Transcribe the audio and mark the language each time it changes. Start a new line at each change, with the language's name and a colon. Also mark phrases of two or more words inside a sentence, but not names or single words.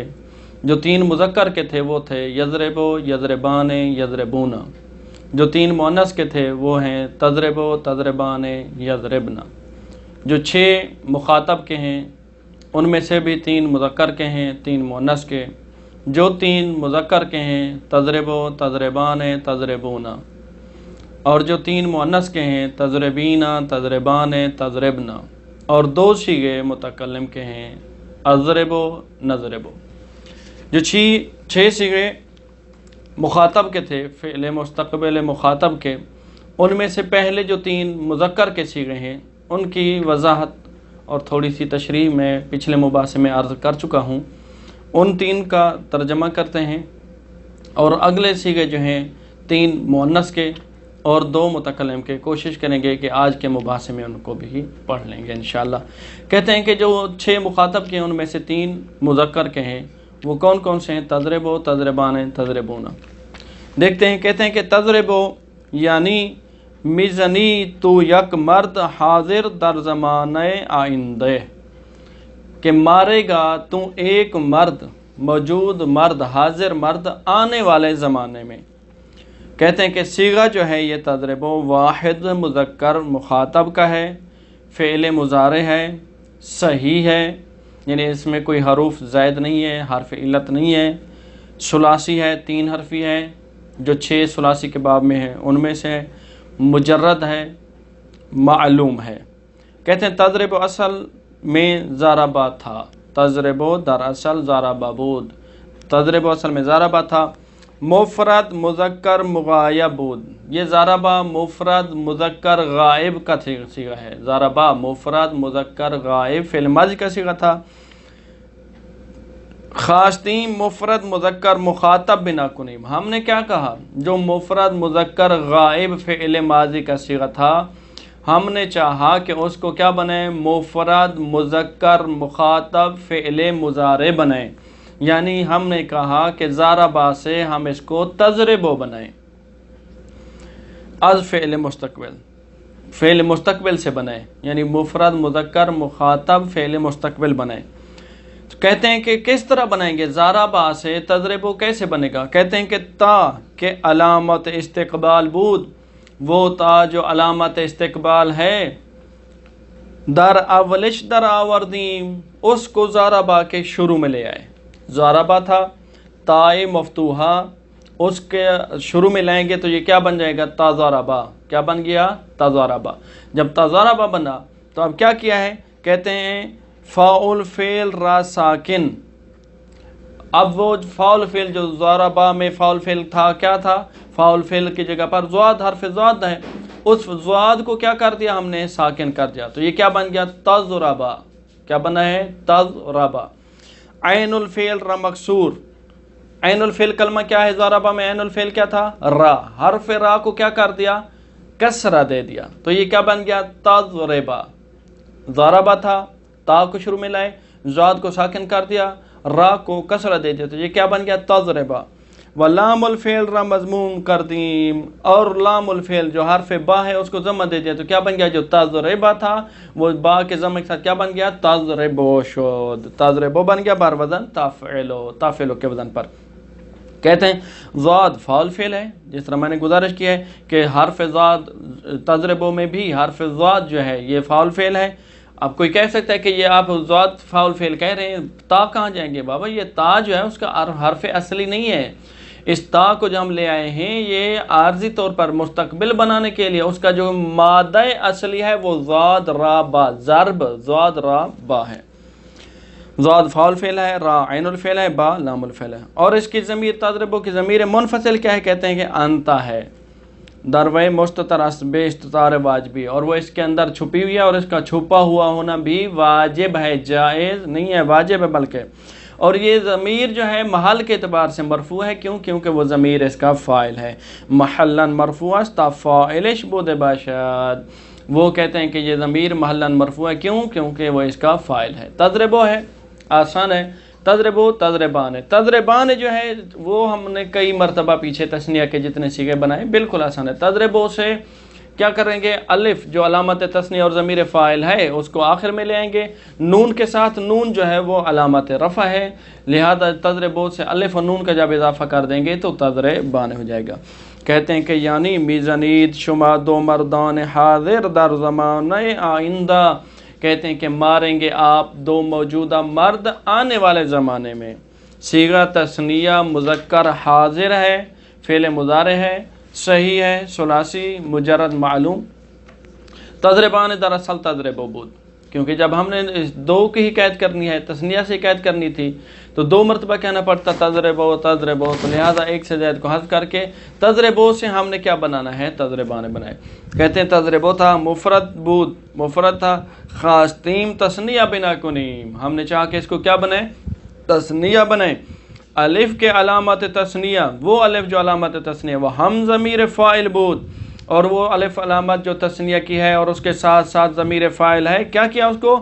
Urdu: جو 3 مذکر کے تھے وہ تھے یضرب، یضربان، یضربون۔ جو 3 مؤنث کے تھے وہ ہیں تضرب، تضربان، یضربن۔ جو 6 مخاطب کے ہیں ان میں سے بھی 3 مذکر کے ہیں، 3 مؤنث کے۔ جو 3 مذکر کے ہیں تضرب، تضربان، تضربون، اور جو 3 مؤنث کے ہیں تضربین، تضربان، تضربن، اور 2 صیغے متکلم کے ہیں اضرب، نضرب۔ جو 6 صیغے مخاطب کے تھے فعل مستقبل مخاطب کے، ان میں سے پہلے جو 3 مذکر کے صیغے ہیں ان کی وضاحت اور تھوڑی سی تشریح میں پچھلے مباحثے میں عرض کر چکا ہوں۔ ان 3 کا ترجمہ کرتے ہیں، اور اگلے صیغے جو ہیں 3 مؤنث کے اور 2 متکلم کے کوشش کریں گے کہ آج کے مباحثے میں ان کو بھی پڑھ لیں گے انشاءاللہ۔ کہتے ہیں کہ جو 6 مخاطب کے ہیں ان میں سے 3 مذکر کے ہیں، وہ کون کون سے ہیں؟ تضرب، تضربان، تضربون۔ دیکھتے ہیں، کہتے ہیں کہ تضرب یعنی
Persian: میزنی تو یک مرد حاضر در زمانہ آئندہ،
Urdu: کہ مارے گا تو ایک مرد، موجود مرد، حاضر مرد آنے والے زمانے میں۔ کہتے ہیں کہ صیغہ جو ہے یہ تضرب واحد مذکر مخاطب کا ہے، فعل مضارع ہے، صحیح ہے، یعنی اس میں کوئی حروف زائد نہیں ہے، حرف علت نہیں ہے، ثلاثی ہے، 3 حرفی ہے، جو 6 ثلاثی کے باب میں ہیں ان میں سے مجرد ہے، معلوم ہے۔ کہتے ہیں تضرب اصل میں ضربہ تھا، تضرب
Persian: در اصل ضربہ بود،
Urdu: تضرب اصل میں ضربہ تھا،
Persian: مفرد مذکر مغایب بود۔
Urdu: یہ ضربہ مفرد مذکر غائب کا صیغہ ہے، ضربہ مفرد مذکر غائب فعل ماضی کا صیغہ تھا۔
Persian: خواستیم مفرد مذکر مخاطب بنا کنیم،
Urdu: ہم نے کیا کہا؟ جو مفرد مذکر غائب فعل ماضی کا صیغہ تھا ہم نے چاہا کہ اس کو کیا بنائیں؟ مفرد مذکر مخاطب فعل مضارع بنائیں، یعنی ہم نے کہا کہ ضربہ سے ہم اس کو تضرب بنائیں،
Persian: از فعل مستقبل،
Urdu: فعل مستقبل سے بنائیں، یعنی مفرد مذکر مخاطب فعل مستقبل بنائیں۔ کہتے ہیں کہ کس طرح بنائیں گے؟ ضربہ سے تضرب کیسے بنے گا؟ کہتے ہیں کہ تا
Persian: کہ علامت استقبال بود،
Urdu: وہ تا جو علامت استقبال ہے،
Persian: در اولش در آوردیم،
Urdu: اس کو ضربہ کے شروع میں لے آئے۔ ضربہ تھا تائے مفتوحہ، اس کے شروع میں لائیں گے تو یہ کیا بن جائے گا؟ تا ضربہ۔ کیا بن گیا؟ تا ضربہ۔ جب تا ضربہ بنا تو اب کیا کیا ہے؟ کہتے ہیں
Persian: فاعل فعل را ساکن،
Urdu: اب وہ فاعل فعل جو ضربہ میں فاعل فعل تھا کیا تھا؟ فاعل فعل کی جگہ پر ضاد، حرف ضاد ہے، اس ضاد کو کیا کر دیا ہم نے؟ ساکن کر دیا، تو یہ کیا بن گیا؟ تضربہ۔ کیا بنا ہے؟ تضربہ۔
Persian: عین الفعل را مکسور،
Urdu: عین الفعل کلمہ کیا ہے؟ ضربہ میں عین الفعل کیا تھا؟ را، حرف را کو کیا کر دیا؟ کسرہ دے دیا، تو یہ کیا بن گیا؟ تضربہ۔ ضربہ تھا، تا کو شروع میں لائے، ضاد کو ساکن کر دیا، را کو کسرہ دے دیا، تو یہ کیا بن گیا؟
Persian: تضربہ۔ ولام الفعل را مضموم کردیم،
Urdu: اور لام الفعل جو حرف با ہے اس کو ضمہ دے دیا، تو کیا بن گیا؟ جو تضربہ تھا وہ با کے ضمہ کے ساتھ کیا بن گیا؟ تضربو شد، تضربو بن گیا
Persian: بر وزن تفعلو،
Urdu: تفعلو کے وزن پر۔ کہتے ہیں ضاد فاعل فعل ہے، جس طرح میں نے گزارش کی ہے کہ حرف ضاد تضربو میں بھی حرف ضاد جو ہے یہ فاعل فعل ہے۔ اب کوئی کہہ سکتا ہے کہ یہ آپ ضاد فاعل فعل کہہ رہے ہیں، تا کہاں جائیں گے؟ بابا یہ تا جو ہے اس کا حرف اصلی نہیں ہے، اس تا کو جو ہم لے آئے ہیں یہ عارضی طور پر مستقبل بنانے کے لیے، اس کا جو مادہ اصلی ہے وہ ضاد را با، ضرب ضاد را با ہے۔ ضاد فاعل فعل ہے، را عین الفعل ہے، با لام الفعل ہے. اور اس کی ضمیر تضربو کی ضمیر منفصل کیا ہے؟ کہتے ہیں کہ انتا ہے،
Persian: دروے مستتر بے استطار واجبی،
Urdu: اور وہ اس کے اندر چھپی ہوئی ہے، اور اس کا چھپا ہوا ہونا بھی واجب ہے، جائز نہیں ہے، واجب ہے بلکہ. اور یہ ضمیر جو ہے محل کے اعتبار سے مرفوع ہے، کیوں؟ کیونکہ وہ ضمیر اس کا فاعل ہے.
Persian: محلن مرفوع است فاعلش بود باشد،
Urdu: وہ کہتے ہیں کہ یہ ضمیر محلن مرفوع ہے، کیوں؟ کیونکہ وہ اس کا فاعل ہے. تضربو ہے، آسان ہے، تضربو تضربان ہے. تضربان جو ہے وہ ہم نے کئی مرتبہ پیچھے تثنیہ کے جتنے صیغے بنائے، بالکل آسان ہے. تضربو سے کیا کریں گے؟ الف جو علامت تثنیہ اور ضمیر فاعل ہے اس کو آخر میں لے آئیں گے، نون کے ساتھ، نون جو ہے وہ علامت رفع ہے، لہذا تضربو سے الف اور نون کا جب اضافہ کر دیں گے تو تضربان ہو جائے گا. کہتے ہیں کہ یعنی
Persian: میزانید شما دو مردان حاضر در زمان آئندہ،
Urdu: کہتے ہیں کہ ماریں گے آپ دو موجودہ مرد آنے والے زمانے میں. صیغہ تثنیہ مذکر حاضر ہے، فعل مضارع ہے، صحیح ہے، ثلاثی مجرد معلوم. تضربان
Persian: دراصل تضربو بود،
Urdu: کیونکہ جب ہم نے دو کی ہی قید کرنی ہے، تثنیہ سے قید کرنی تھی تو دو مرتبہ کہنا پڑتا تضربو تضربو، تو لہذا ایک سے زائد کو حذف کر کے تضربو سے ہم نے کیا بنانا ہے؟ تضربان بنائے. کہتے ہیں تضربو تھا
Persian: مفرد بود،
Urdu: مفرد تھا،
Persian: خاصتیم تثنیہ بنا کنیم،
Urdu: ہم نے چاہا کہ اس کو کیا بنائے؟ تثنیہ بنائے.
Persian: الف کے علامت تثنیہ،
Urdu: وہ الف جو علامت تثنیہ، وہ
Persian: ہم ضمیر فاعل بود،
Urdu: اور وہ الف علامت جو تثنیہ کی ہے اور اس کے ساتھ ساتھ ضمیر فاعل ہے، کیا کیا اس کو؟